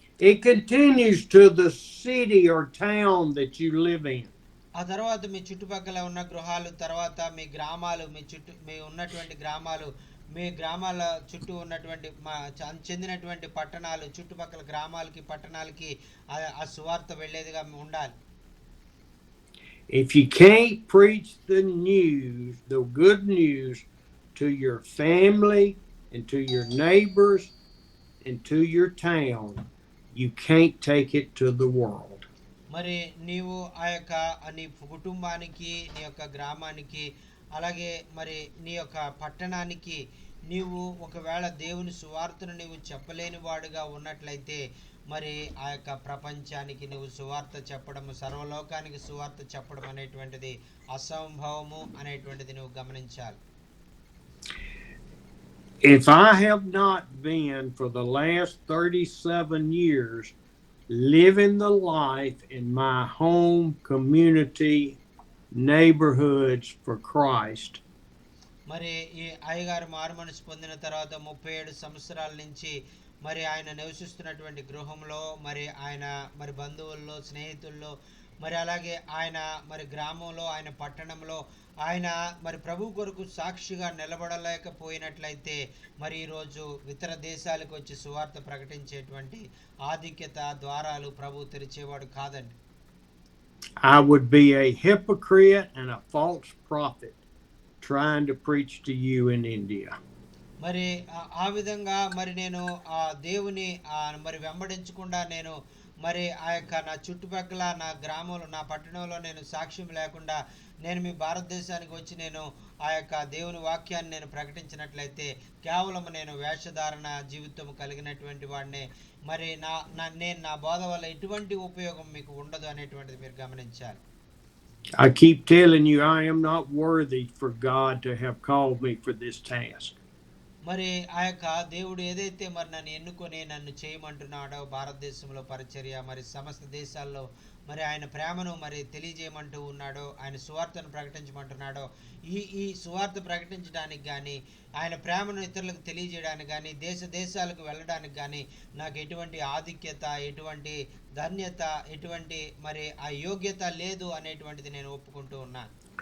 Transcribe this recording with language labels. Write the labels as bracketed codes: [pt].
[en] It continues to the city or town that you live in. [te] ఆ తర్వాత మీ చుట్టుపక్కల ఉన్న గృహాలు, తర్వాత మీ గ్రామాలు, మీ ఉన్నటువంటి గ్రామాలు, మీ గ్రామాల చుట్టూ ఉన్నటువంటి చెందినటువంటి పట్టణాలు, చుట్టుపక్కల గ్రామాలకి పట్టణాలకి ఆ సువార్త వెళ్ళేదిగా ఉండాలి. [en] If you can't preach the news, the good news, to your family and to your neighbors and to your town, you can't take it to the world. [te] మరి నీవు ఆ యొక్క నీ కుటుంబానికి, నీ యొక్క గ్రామానికి, అలాగే మరి నీ యొక్క పట్టణానికి నీవు ఒకవేళ దేవుని సువార్తను నీవు చెప్పలేని వాడుగా ఉన్నట్లయితే మరి ఆ యొక్క ప్రపంచానికి నువ్వు సువార్త చెప్పడం, సర్వలోకానికి సువార్త చెప్పడం అనేటువంటిది అసంభవము అనేటువంటిది నువ్వు గమనించాలి. [en] If I have not been for the last 37 years living the life in my home, community, neighborhoods for Christ, [te] మరి ఈ అయ్యగారు మారు మనసు పొందిన తర్వాత 37 సంవత్సరాల నుంచి మరి ఆయన నివసిస్తున్నటువంటి గృహంలో, మరి ఆయన మరి బంధువుల్లో, స్నేహితుల్లో, మరి అలాగే ఆయన మరి గ్రామంలో, ఆయన పట్టణంలో ఆయన మరి ప్రభు కొరకు సాక్షిగా నిలబడలేకపోయినట్లయితే మరి ఈరోజు ఇతర దేశాలకు వచ్చి సువార్త ప్రకటించేటువంటి ఆధిక్యత ద్వారాలు ప్రభు తెరిచేవాడు కాదండి. [en] I would be a hypocrite and a false prophet trying to preach to you in India. [te] మరి ఆ విధంగా మరి నేను ఆ దేవుని మరి వెంబడించకుండా నేను మరి ఆ యొక్క నా చుట్టుపక్కల, నా గ్రామంలో, నా పట్టణంలో నేను సాక్ష్యం లేకుండా నేను మీ భారతదేశానికి వచ్చి నేను ఆ యొక్క దేవుని వాక్యాన్ని నేను ప్రకటించినట్లయితే కేవలం నేను వేషధారణ జీవితం కలిగినటువంటి వాడిని. మరి నేను నా బోధ వల్ల ఎటువంటి ఉపయోగం మీకు ఉండదు అనేటువంటిది మీరు గమనించాలి. [en] I keep telling you, I am not worthy for God to have called me for this task. [te] మరి ఆ యొక్క దేవుడు ఏదైతే మరి నన్ను ఎన్నుకొని నన్ను చేయమంటున్నాడో భారతదేశంలో పరిచర్య, మరి సమస్త దేశాల్లో మరి ఆయన ప్రేమను మరి తెలియజేయమంటూ ఉన్నాడో, ఆయన సువార్తను ప్రకటించమంటున్నాడో, ఈ సువార్త ప్రకటించడానికి కానీ, ఆయన ప్రేమను ఇతరులకు తెలియజేయడానికి కానీ, దేశాలకు వెళ్ళడానికి కానీ నాకు ఎటువంటి ఆధిక్యత, ఎటువంటి ధన్యత, ఎటువంటి మరి ఆ యోగ్యత లేదు అనేటువంటిది నేను ఒప్పుకుంటూ ఉన్నాను.